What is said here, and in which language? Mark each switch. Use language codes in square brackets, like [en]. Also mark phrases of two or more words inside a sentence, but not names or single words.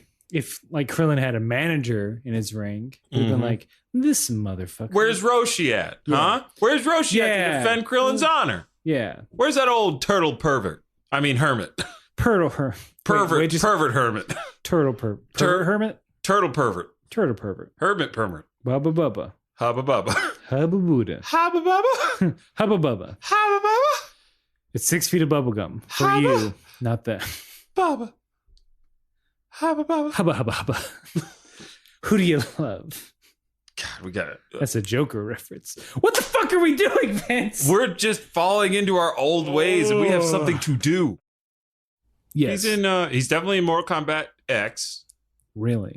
[en] If like Krillin had a manager in his ring, he'd been like, this motherfucker. Where's Roshi at? Huh? Where's Roshi at to defend Krillin's honor? Yeah. Where's that old turtle pervert? I mean hermit. Pervert Hermit. Turtle hermit? Turtle pervert. Turtle pervert. Hermit pervert. Bubba bubba. Hubba bubba. Hubba Buddha. Hubba bubba. Hubba bubba. Hubba bubba. It's 6 feet of bubble gum for Hubba. you, not them. Bubba. Hubba bubba. Hubba hubba hubba. Who do you love? God, we got it. That's a Joker reference. What the fuck are we doing, Vince? We're just falling into our old ways, and we have something to do. Yes. He's definitely in Mortal Kombat X. Really?